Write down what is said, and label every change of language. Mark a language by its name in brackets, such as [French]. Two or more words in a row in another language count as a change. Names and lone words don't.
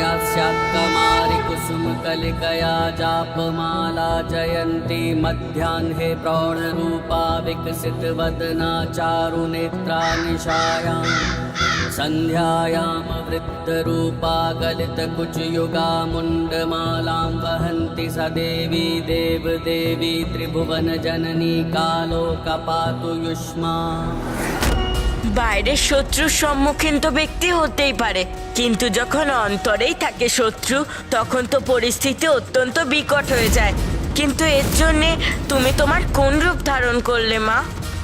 [Sanskrit] स्यात्कमारिकुसुमकलिकया जापमाला जयन्ती मध्याह्ने प्रौढरूपा विकसितवदना चारुनेत्रा निशायां सन्ध्यायां वृद्धरूपा गलितकुचयुगा मुण्डमालां वहन्ति स देवी देवदेवी त्रिभुवनजननी कालोकपातु युष्मा। [Bangla] বাইরের শত্রুর সম্মুখীন তো ব্যক্তি হতেই পারে, কিন্তু যখন অন্তরেই থাকে শত্রু তখন তো পরিস্থিতি অত্যন্ত বিকট হয়ে যায়। কিন্তু এর জন্যে তুমি তোমার কোন রূপ ধারণ করলে মা?